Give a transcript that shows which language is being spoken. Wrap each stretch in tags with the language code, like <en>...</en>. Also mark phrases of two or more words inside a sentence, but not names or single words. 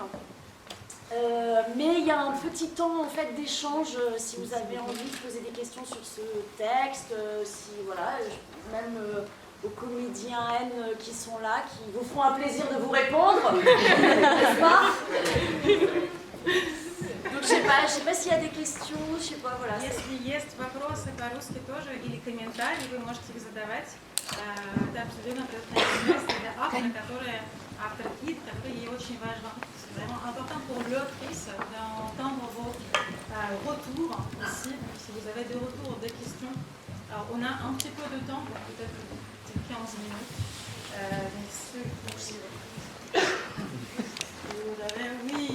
<fr>Mais il y a un petit temps en fait d'échange si vous avez envie de poser des questions sur ce texte, si voilà, même aux comédiennes qui sont là, qui vous feront un plaisir de vous répondre, n'est-ce pas? Donc je sais pas s'il y a des questions, je sais pas, voilà.</fr> <ru>Если есть вопросы по-русски тоже или комментарии, вы можете их задавать. Это абсолютно предназначено для автора, автор guide, который est очень важно.</ru> <fr>C'est vraiment important pour l'autrice d'entendre vos retours aussi, si vous avez des retours, des questions. Alors on a un petit peu de temps, peut-être 15 minutes. Donc vous avez, oui.</fr>